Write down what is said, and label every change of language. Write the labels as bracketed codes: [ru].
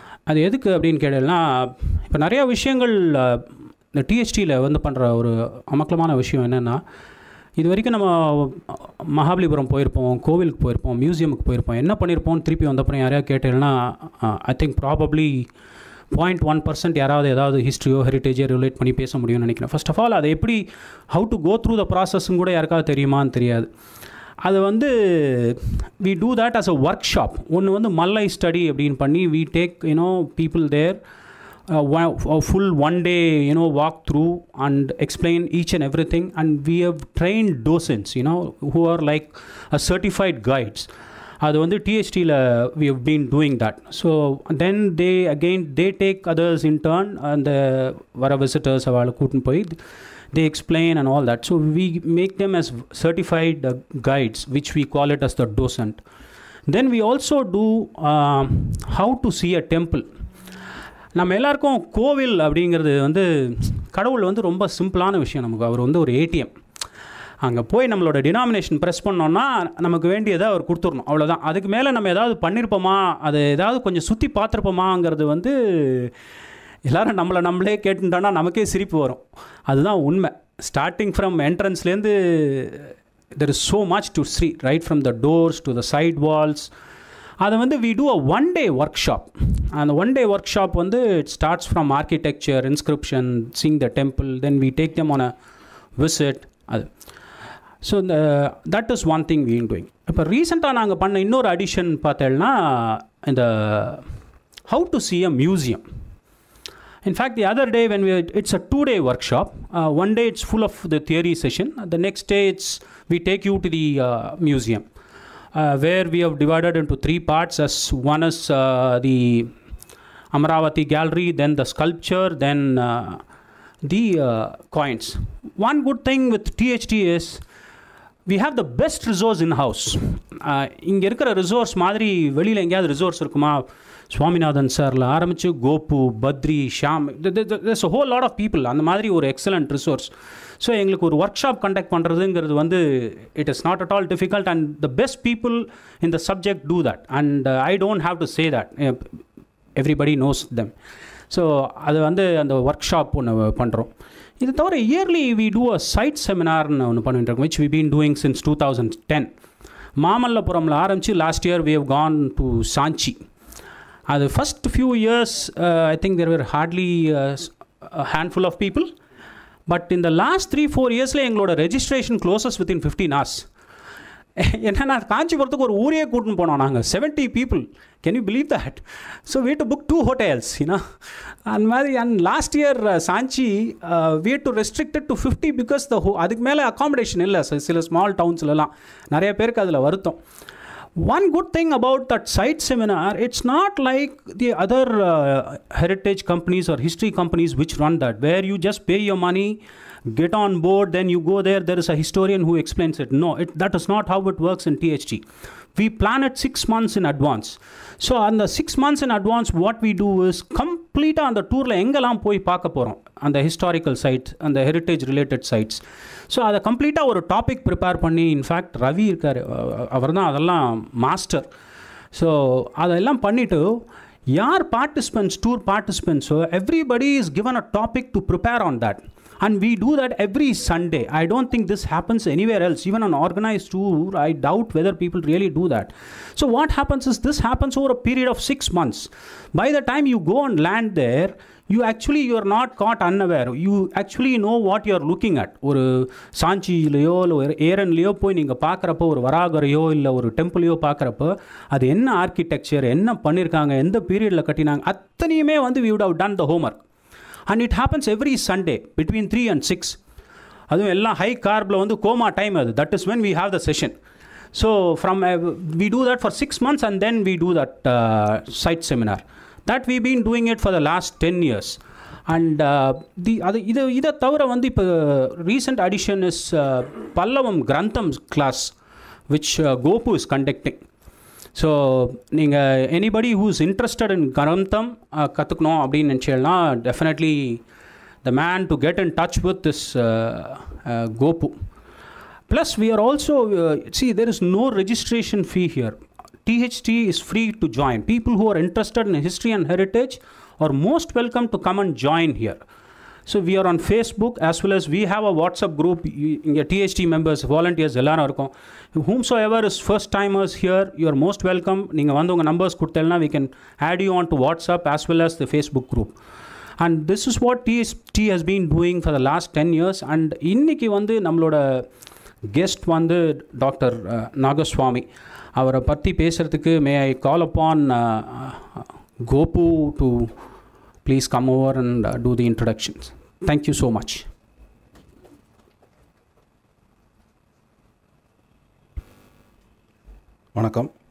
[ta] அது எதுக்கு அப்படின்னு கேட்டேன்னா, இப்போ நிறையா விஷயங்கள் இந்த டிஹெச்டியில் வந்து பண்ணுற ஒரு அமக்கலமான விஷயம் என்னென்னா, இது வரைக்கும் நம்ம மகாபலிபுரம் போயிருப்போம், கோவிலுக்கு போயிருப்போம், மியூசியமுக்கு போயிருப்போம், என்ன பண்ணியிருப்போம் திருப்பி வந்தப்பறம் யாரையா கேட்டேன்னா, [en] I think probably [ta] 0.1% யாராவது ஏதாவது ஹிஸ்ட்ரியோ ஹெரிட்டேஜோ ரிலேட் பண்ணி பேச முடியும்னு நினைக்கிறேன். ஃபர்ஸ்ட் ஆஃப் ஆல் அதை எப்படி [en] how to go through the ப்ராசஸ்ன்னு [ta] கூட யாருக்காவது தெரியுமான்னு தெரியாது. அது வந்து [en] we do that as a workshop. [ta] ஒன்று வந்து மல்லை ஸ்டடி அப்படின்னு பண்ணி [en] we take people there a full 1 day walk through and explain each and everything, and we have trained docents who are like a certified guides. [ta] அது வந்து டிஹெச்டியில் [en] we have been doing that. So then they take others in turn, and [ta] வர visitors அவளை கூட்டின்னு போய் [en] they explain and all that. So we make them as certified guides, which we call it as the docent. Then we also do how to see a temple. [ta] நம்ம எல்லாருக்கும் கோவில் அப்படிங்கிறது வந்து கடவுள் வந்து ரொம்ப சிம்பிளான விஷயம். நமக்கு அவர் வந்து ஒரு ஏடிஎம். அங்கே போய் நம்மளோட டினாமினேஷன் ப்ரெஸ் பண்ணோன்னா நமக்கு வேண்டியதை அவர் கொடுத்துடணும், அவ்வளோதான். அதுக்கு மேலே நம்ம ஏதாவது பண்ணியிருப்போமா, அது ஏதாவது கொஞ்சம் சுற்றி பார்த்துருப்போமாங்கிறது வந்து எல்லோரும் நம்மளே கேட்டுட்டோன்னா நமக்கே சிரிப்பு வரும். அதுதான் உண்மை. [en] Starting from என்ட்ரன்ஸ்லேருந்து there is so much to see, right from the doors to the side walls. [ta] அதை வந்து [en] we do a 1-day workshop. [ta] அந்த 1-day workshop வந்து [en] it starts from architecture, inscription, seeing the temple, then we take them on a visit. அது so that is one thing we are doing. [ta] இப்போ ரீசெண்டாக நாங்கள் பண்ண இன்னொரு அடிஷன் பார்த்தேன்னா, இந்த [en] how to see a museum. In fact, the other day it's a 2-day workshop. One day it's full of the theory session. The next day we take you to the museum, where we have divided into 3 parts. As one is the Amaravati gallery, then the sculpture, then the coins. One good thing with THT is we have the best resource in-house. [ta] இங்கே இருக்கிற resource மாதிரி வெளியில் எங்கேயாவது resource இருக்குமா? சுவாமிநாதன் சாரில் ஆரம்பித்து Gopu, Badri, Sham, [en] there's a whole lot of people. [ta] அந்த மாதிரி ஒரு எக்ஸலண்ட் ரிசோர்ஸ். ஸோ எங்களுக்கு ஒரு ஒர்க் ஷாப் கண்டக்ட் பண்ணுறதுங்கிறது வந்து [en] It is not at all difficult, and the best people in the subject do that, and I don't have to say that, everybody knows them. [ta] So அது வந்து அந்த work shop ஒன்று பண்ணுறோம். இது தவிர yearly [en] we do a site செமினார்னு [ta] ஒன்று பண்ணிட்டு இருக்கோம், [en] Which we been doing since 2010. [ta] மாமல்லபுரமில் ஆரம்பித்து [en] Last year we have gone to Sanchi. அது first few years I think there were hardly handful of people, but இந்த last 3-4 இயர்ஸில் எங்களோட registration closes within 15 hours. [ta] என்னென்னா காஞ்சிபுரத்துக்கு ஒரு ஊரே கூட்டின்னு போனோம் நாங்கள், 70 people. [en] Can you believe that? So we had to book 2 hotels, you know. And last year Sanchi we had to restrict it to 50 because [ta] அதுக்கு மேலே [en] accommodation [ta] இல்லை சில ஸ்மால் டவுன்ஸ்லலாம். நிறைய பேருக்கு அதில் வருத்தம். [en] One good thing about that site seminar, it's not like the other heritage companies or history companies which run that, where you just pay your money, get on board, then you go there is a historian who explains it. No, that is not how it works in THT. We plan it 6 months in advance. So on the 6 months in advance, what we do is complete on the tour [ta] எங்கெல்லாம் போய் பார்க்க போகிறோம், அந்த historical sides, அந்த heritage related sides. So அதை கம்ப்ளீட்டாக ஒரு topic prepare பண்ணி, இன்ஃபேக்ட் ரவி இருக்கார், அவர் தான் அதெல்லாம் மாஸ்டர். ஸோ அதெல்லாம் பண்ணிவிட்டு [en] யார் participants, tour பார்ட்டிசிபென்ட்ஸோ, everybody is given a topic to prepare on that. And we do that every Sunday. I don't think this happens anywhere else. Even on organized tour, I doubt whether people really do that. So what happens is, this happens over a period of 6 months. By the time you go and land there, you are not caught unaware. You actually know what you are looking at. [ta] ஒரு சாஞ்சிலையோ இல்லை ஒரு ஏரன்லையோ போய் நீங்கள் பார்க்குறப்போ, ஒரு வராகரையோ இல்லை ஒரு டெம்பிளையோ பார்க்குறப்போ, அது என்ன ஆர்கிடெக்சர், என்ன பண்ணியிருக்காங்க, எந்த பீரியடில் கட்டினாங்க, அத்தனையுமே வந்து [en] we would have done the homework. And it happens every Sunday between 3 and 6. [ta] அதுவும் எல்லாம் ஹை கார்பில் வந்து கோமா டைம் அது. [en] That is when we have the session. So we do that for 6 months and then we do that site seminar. That we've been doing it for the last 10 years. And [ta] இதை தவிர வந்து இப்போ [en] recent addition is Pallava Grantha class which Gopu is conducting. So நீங்கள் anybody who is interested in Grantha [ta] கற்றுக்கணும் அப்படின்னு நினச்சேன்னா, [en] Definitely the man to get in touch with this Gopu. Plus we are also there is no registration fee here. THT is free to join. People who are interested in history and heritage are most welcome to come and join here. So we are on Facebook as well as we have a WhatsApp group. [ta] இங்கே [en] THT members, volunteers [ta] எல்லாரும் இருக்கும். [en] Whomsoever is first timers here, you are most welcome. [ta] நீங்கள் வந்து உங்கள் numbers கொடுத்தேன்னா [en] we can add you on to WhatsApp as well as the Facebook group. And this is what THT has been doing for the last 10 years. And [ta] இன்னைக்கு வந்து நம்மளோட guest வந்து doctor நாகஸ்வாமி. அவரை பற்றி பேசுகிறதுக்கு [en] May I call upon Gopu to please come over and do the introductions. Thank you so much. [ta] Vanakkam.